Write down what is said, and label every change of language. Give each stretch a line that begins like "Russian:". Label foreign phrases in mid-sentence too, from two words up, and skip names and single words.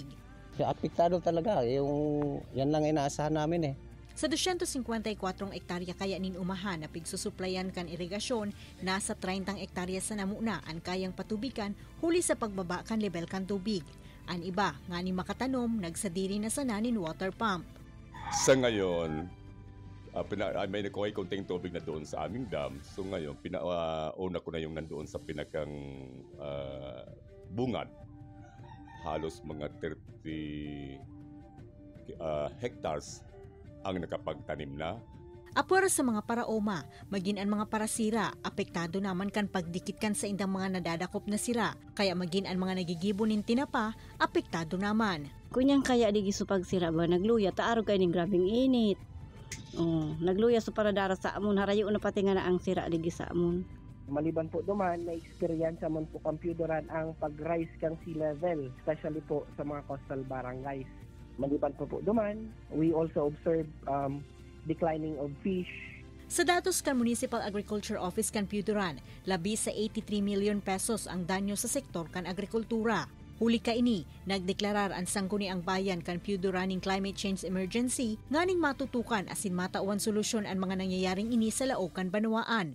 Filipino: Apektado talaga, yan lang inaasahan namin eh.
Bikol: Sa 254 ektarya kaya nin umahan na pigsusuplayan kan irigasyon, nasa 30 ektarya sa namuna ang kayang patubigan huli sa pagbaba kan level kan tubig. Ang iba, nga ni makatanom, nagsadiri na sa nanin
English: water pump.
Filipino: Sa ngayon, may nakuha konting tubig na doon sa aming dam. So ngayon, una ko na yung nandoon sa pinakang bungad. Halos mga 30 hectares ang nakapagtanim na.
Bikol: Apura sa mga paraoma, maging ang mga parasira, apektado naman kan pagdikit kan sa indang mga nadadakop na sira. Kaya maging ang mga nagigibonin tinapa, apektado naman. Kunyang kaya di gisupag sira ba, nagluya, taaro kayo ng grabing init. Nagluya sa paradara sa amon, harayo na pati nga na ang sira di sa amon. Maliban po duman, may experience naman po Piudoran ang pag-rise kang
English: sea level,
Bikol: especially po sa mga
English: coastal barangays.
Bikol: Maliban po duman,
English: we also observe declining of fish.
Bikol: Sa datos kan Municipal Agriculture Office kan Piudoran, labi sa 83 million pesos ang danyo sa sektor kan agrikultura. Huli ka ini, nagdeklarar ang sangguni ang bayan kan Piudoraning
English: climate change emergency,
Bikol: nganing matutukan asin matauan solusyon ang mga nangyayaring ini sa laog kan Banuaan.